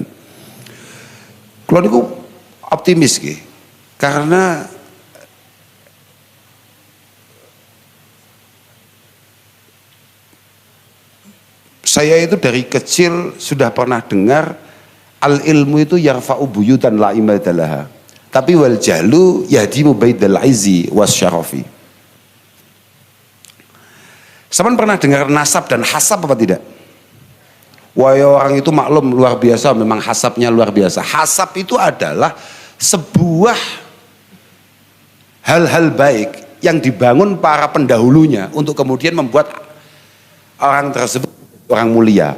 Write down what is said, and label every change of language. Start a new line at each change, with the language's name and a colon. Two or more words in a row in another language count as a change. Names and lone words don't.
Indonesian: Kalau niku optimis ki, karena saya itu dari kecil sudah pernah dengar
Arabic: العلم
Indonesian: itu
Arabic: يرفع بيوتا لا عماد لها, tapi والجهل يهدم بيت العز والشرف.
Indonesian: Saman pernah dengar nasab dan hasab apa tidak? Wah, orang itu maklum luar biasa, memang hasabnya luar biasa. Hasab itu adalah sebuah hal-hal baik yang dibangun para pendahulunya untuk kemudian membuat orang tersebut orang mulia.